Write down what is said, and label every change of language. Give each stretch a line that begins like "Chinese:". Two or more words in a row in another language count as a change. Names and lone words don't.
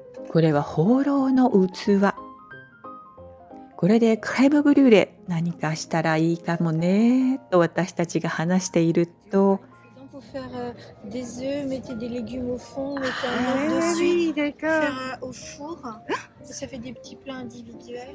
Japanese: これは放浪の器。これでクレームブリュレ何かしたらいいかもねと私たちが話していると、
French: Pour faire des œufs, mettez des légumes au fond, mettez Ah un œuf dessus, oui, d'accord. faire au four. Et ça fait des petits plats individuels.